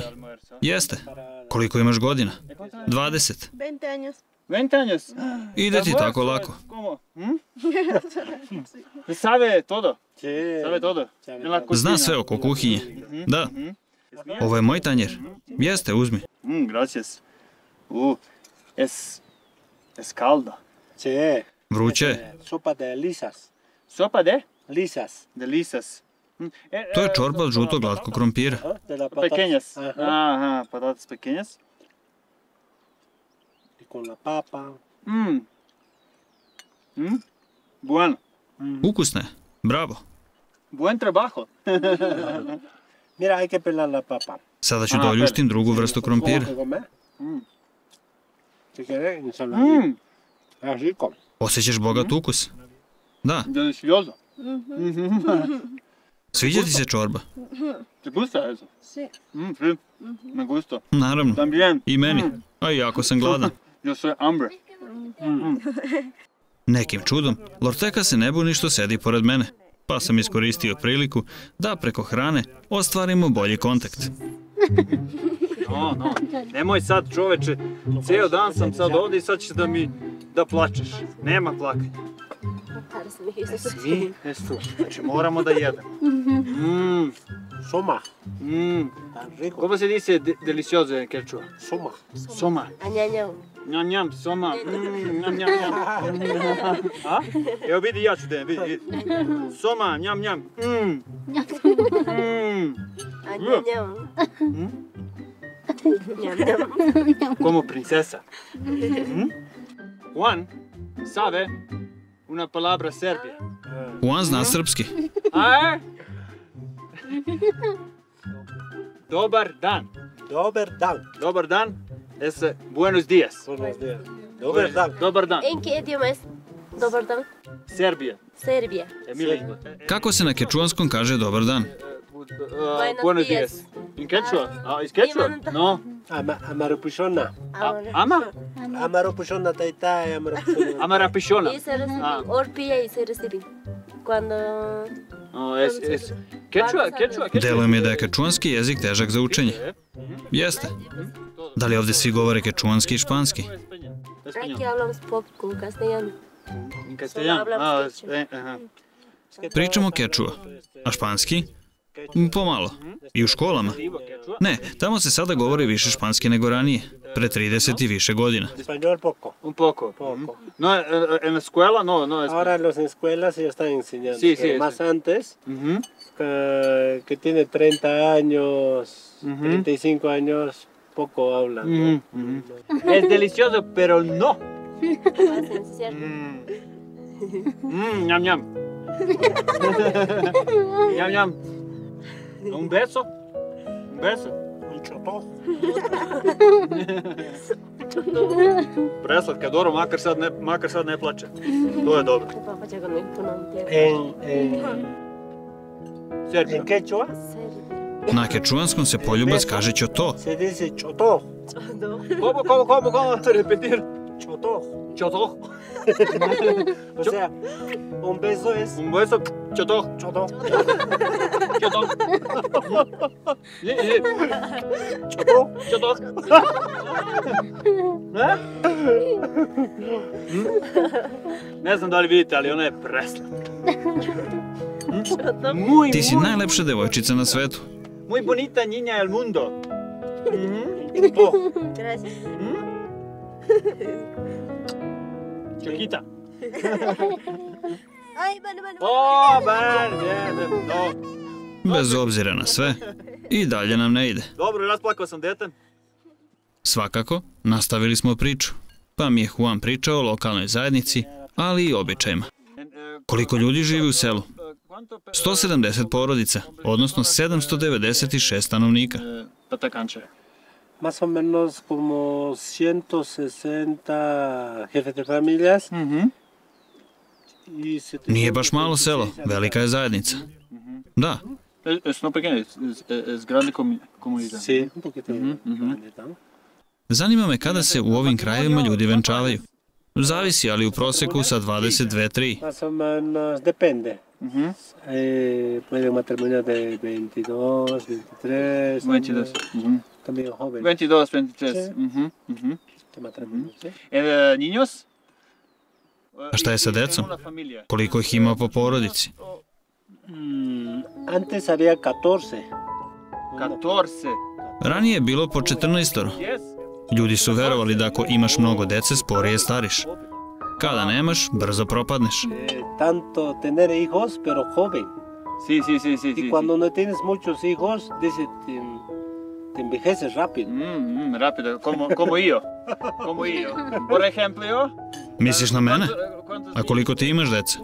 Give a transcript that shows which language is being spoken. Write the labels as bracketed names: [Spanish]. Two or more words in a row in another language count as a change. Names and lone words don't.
[Serbian] Jeste. Koliko imaš godina? 20. [Spanish] 20 años. [Serbian] Ide ti tako lako. Zna sve oko kuhinje. Da. Ovo je moj tanjer. Jeste, uzmi. [Spanish] Gracias. Es calda. [Serbian] Vruće je. [Spanish] Sopa de lisas. Sopa de? Lisas. De lisas. [Serbian] To je čorba od žutog glatkog krompira. [Spanish] Pequeñas. Ajá, patatas pequeñas. Y con la papa. Bueno. [Serbian] Ukusne. Bravo. [Spanish] Buen trabajo. Mira, hay que pelar la papa. [Serbian] Sada ću da oljuštim drugu vrstu krompira. [Spanish] Si quieres, ensaladita. Es rico. [Serbian] Osjećaš bogat ukus? Da. [Spanish] Delicioso. [Serbian] Sviđa ti se čorba? [Spanish] ¿Te gusta eso? Sí. Sí, me gusta. [Serbian] Naravno. [Spanish] También. [Serbian] I meni. A i jako sam gladan. [Spanish] Yo soy hambre. [Serbian] Nekim čudom, Lorteka se ne buni što sedi pored mene, pa sam iskoristio priliku da preko hrane ostvarimo bolji kontakt. No, nemoj sad čoveče, ceo dan sam sad ovdje i sad ćeš da plačeš. Nema plakanja. Smi, znači moramo da jedemo. [Quechua] Soma. [Spanish] Como se dice delicioso en quechua? [Quechua] Soma. Soma. Añaño. Njam, njam, soma. Njam, njam, njam. A? [Serbian] Evo vidi, ja ću da vidi. Soma, njam, njam. [Spanish] Como princesa. Juan sabe una palabra serbia. [Serbian] Juan zna srpski. A? Dobar dan. Dobar dan. Dobar dan [Spanish] es buenos días. Buenos días. [Serbian] Dobar dan. Dobar dan. [Spanish] ¿En qué idioma es [Serbian] dobar dan? [Spanish] Serbia. Serbia. Emilija. [Serbian] Kako se na kečuanskom kaže dobar dan? [Spanish] Buenos días. [English] In quechua? Is quechua? No. [Quechua] Amaropushona. Ama? Amaropushona taitai, amaropushona. Amarapichona. [Spanish] Y se recibe, orpilla y se recibe. Cuando... Es quechua. [Serbian] Deluje mi da je kečuanski jezik težak za učenje. Jeste. Da li ovdje svi govore kečuanski i španski? [Spanish] Aquí hablamos poco castellano. In castellano. [Serbian] Pričamo kečua, a španski? Pomalo. I u školama? Ne, tamo se sada govori više španski nego ranije, pre 30 i više godina. [Spanish] Español poco. Un poco. Poco. No, en la escuela no. Ahora los en escuelas ya están enseñando. Sí, Pero más antes, Ujú. que tiene 30 años, 35 años, poco hablan. ¿no? Es delicioso, pero no. Es cierto. Ñam, ñam. Ñam, ñam. Un beso. Un beso. Un choto. [Serbian] Preslav, kad dobro, makar sad ne plače. To je dobro. [Spanish] Papá ya con el pronombre. Serbia. En quechua [Serbian] Na kečuanskom se poljubac kaže ćoto. [Spanish] se dice choto. ¿Cómo? Repetir. Choto. Choto. O sea, un beso es Un beso. Choto. choto. Choto. Choto. Choto. [Serbian] Ne znam da li vidite, ali ona je preslatka. Ti si najlepša devojčica na svetu. [Spanish] Muy bonita niña del mundo. Gracias. Chiquita. Ay, bueno. O, bien, no. [Serbian] Bez obzira na sve, i dalje nam ne ide. Dobro, rasplakao sam dete. Svakako, nastavili smo priču, pa mi je Juan pričao o lokalnoj zajednici, ali i običajima. Koliko ljudi živi u selu? 170 porodica, odnosno 796 stanovnika. Patakanče. [Spanish] Más o menos como 160 jefes de familias. Y [Serbian] Nije baš malo selo, velika je zajednica. Da, [Spanish] Es no pequeño, es grande comunidad. Sí, un poquito grande, ¿no? [Serbian] zanima me kada se u ovim krajevima ljudi venčavaju. Zavisi, ali u proseku sa 22-3. [Spanish] Más o menos, depende. Puede un matrimonio de 22, 23. 22. También joven. 22, 23. Sí. Este matrimonio, ¿sí? Niños? [Serbian] A šta je sa decom? Koliko ih ima po porodici? [Spanish] Antes había 14. 14. [Serbian] Ranije je bilo po 14. Ljudi su verovali da ako imaš mnogo dece, sporije stariš. Kada nemaš, brzo propadneš. [Spanish] Tanto tener hijos, pero joven. Sí. Y cuando no tienes muchos hijos, dice, te envejeces rápido. Rápido, como yo. Como yo. Por ejemplo, yo. [Serbian] Misliš na mene? A koliko ti imaš dece?